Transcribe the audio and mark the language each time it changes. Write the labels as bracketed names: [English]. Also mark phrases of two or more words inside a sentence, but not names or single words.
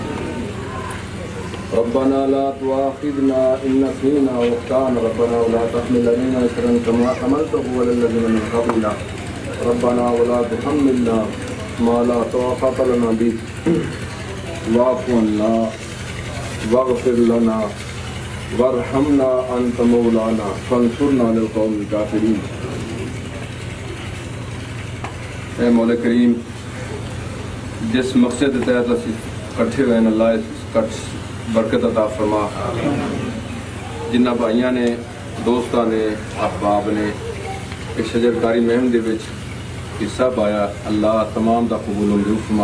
[Arabic] ربنا لا تؤاخذنا إن نسينا وأخطأنا ربنا ولا تحمل علينا إصرا كما حملته على الذين من قبلنا ربنا ولا تحملنا ما لا طاقة لنا به واعف عنا واغفر لنا وارحمنا أنت مولانا فانصرنا على القوم الكافرين. [Urdu] اے مولا کریم, جس مقصد کے تحت اسیں اکٹھے ہوئے ہیں، اللہ اس برکت عطا فرما. [Punjabi] جنہاں بھائیوں نے، دوستوں نے، احباب نے اس شجرکاری مہم دے وچ حصہ پایا، اللہ تمام دا قبول منظور فرما.